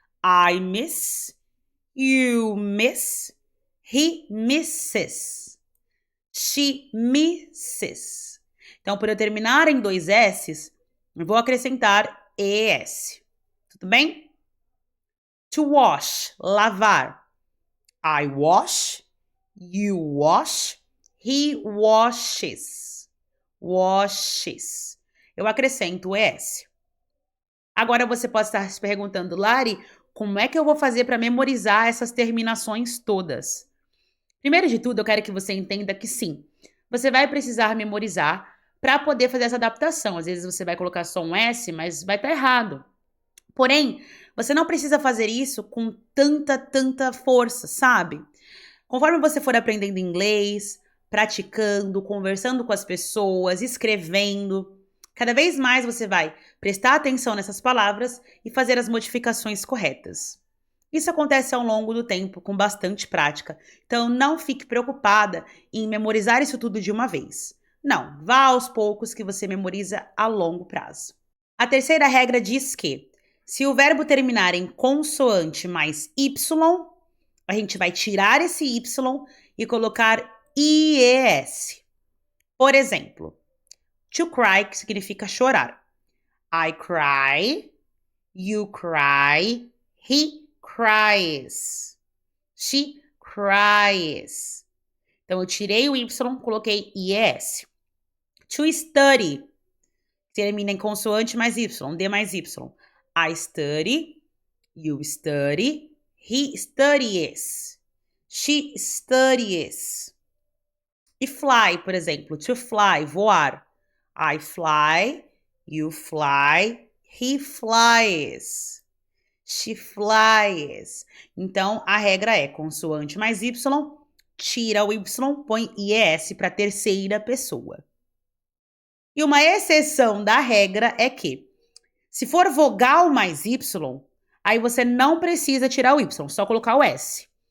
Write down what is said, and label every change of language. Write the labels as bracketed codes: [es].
[en] I miss, you miss, he misses, she misses. [pt] Então, por eu terminar em dois S's, eu vou acrescentar ES. Tudo bem? To wash, lavar. [en] I wash, you wash, he washes, washes. [pt] Eu acrescento o ES. Agora você pode estar se perguntando, Lari, como é que eu vou fazer para memorizar essas terminações todas? Primeiro de tudo, eu quero que você entenda que sim, você vai precisar memorizar para poder fazer essa adaptação. Às vezes você vai colocar só um S, mas vai estar errado. Porém, você não precisa fazer isso com tanta força, sabe? Conforme você for aprendendo inglês, praticando, conversando com as pessoas, escrevendo, cada vez mais você vai prestar atenção nessas palavras e fazer as modificações corretas. Isso acontece ao longo do tempo, com bastante prática. Então, não fique preocupada em memorizar isso tudo de uma vez. Não, vá aos poucos que você memoriza a longo prazo. A terceira regra diz que, se o verbo terminar em consoante mais Y, a gente vai tirar esse Y e colocar IES. Por exemplo, to cry, que significa chorar. [en] I cry, you cry, he cries, she cries. [pt] Então, eu tirei o Y, coloquei IES. To study, termina em consoante mais Y, D mais Y. [en] I study, you study, he studies, she studies. E fly, [pt] por exemplo, [en] to fly, voar. I fly, you fly, he flies, she flies. [pt] Então, a regra é consoante mais Y, tira o Y, põe IES para terceira pessoa. E uma exceção da regra é que, se for vogal mais Y, aí você não precisa tirar o Y, só colocar o S.